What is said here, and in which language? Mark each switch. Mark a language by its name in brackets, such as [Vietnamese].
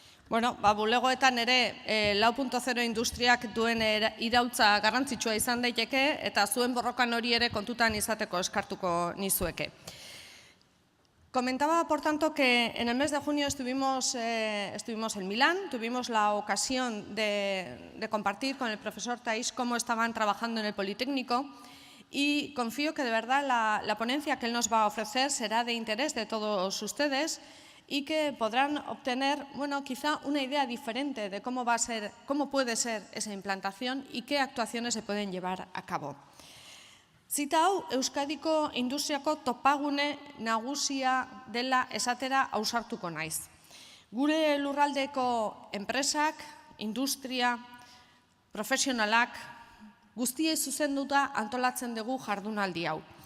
[Basque] Bueno, bulegoetan ere 4.0 industriak duen iraultza garrantzitsua izan daiteke eta zuen borrokan hori ere kontutan izateko eskartuko nizueke. [Spanish] Comentaba, por tanto, que en el mes de junio estuvimos en Milán, tuvimos la ocasión de compartir con el profesor Taisch cómo estaban trabajando en el Politécnico y confío que de verdad la ponencia que él nos va a ofrecer será de interés de todos ustedes y que podrán obtener, bueno, quizá una idea diferente de cómo puede ser esa implantación y qué actuaciones se pueden llevar a cabo. [Basque] Zita hau, Euskadiko industriako topagune nagusia dela esatera ausartuko naiz. Gure lurraldeko enpresak, industria, profesionalak, guztiei zuzenduta antolatzen dugu jardunaldi hau.